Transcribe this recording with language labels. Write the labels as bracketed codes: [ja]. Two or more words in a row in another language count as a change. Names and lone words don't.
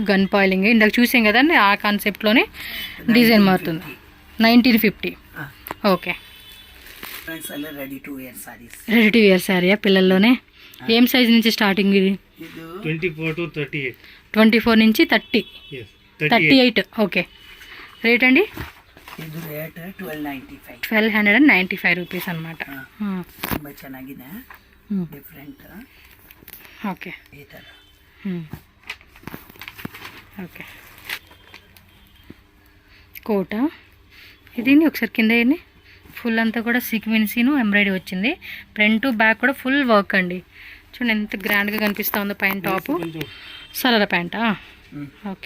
[te] గన్ పాయిలింగ్ ఇందాక చూసాం కదండి, ఆ కాన్సెప్ట్లోనే డిజైన్ మారుతుంది. 1950. ఓకే. [en] ready to wear sarees. ready to wear [te] శారీయా పిల్లల్లోనే? ఏం సైజ్ నుంచి స్టార్టింగ్ ఇది? [en] 24 to 38. [te] 24 నుంచి 30. [en] Yes. [te] 38. ఓకే. రేట్ అండి? [kn] ಇದು ರೇಟ್ 1295. [te] 1295 రూపీస్ అనమాట. [kn] ತುಂಬ ಚೆನ್ನಾಗಿದೆ. ಡಿಫ್ರೆಂಟ್. [te] ఓకే. [kn] ಈ ಥರ. [te] ఓకే. కోట ఇది ఒకసారి కింద వేయండి. ఫుల్ అంతా కూడా [en] sequins embroidery [te] వచ్చింది. [en] front back [te] కూడా [en] full work [te] అండి. చూడండి ఎంత గ్రాండ్గా కనిపిస్తూ ఉందో. పైన టాపు సలరా ప్యాంటా? ఓకే.